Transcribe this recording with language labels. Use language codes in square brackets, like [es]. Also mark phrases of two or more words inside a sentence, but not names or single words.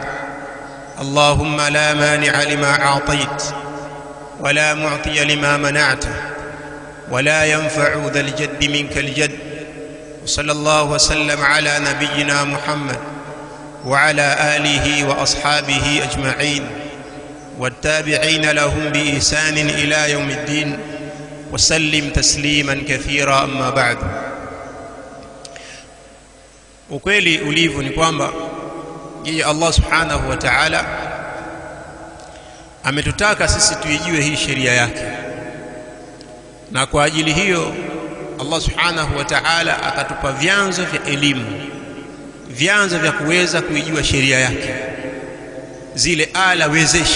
[ar] اللهم لا مانع لما أعطيت ولا معطي لما منعت ولا ينفع ذا الجد منك الجد. وصلى الله وسلم على نبينا محمد وعلى آله وأصحابه أجمعين والتابعين لهم بإحسان إلى يوم الدين وسلم تسليما كثيرا. أما بعد. [sw] ukweli ulivyo ni kwamba yeye [ar] الله سبحانه وتعالى [sw] ametutaka sisi tuijue hii sheria yake, na kwa ajili hiyo [ar] الله سبحانه وتعالى [sw] akatupa vyanzo vya elimu, vyanzo vya kuweza kuijua sheria yake, zile ala wezeshi.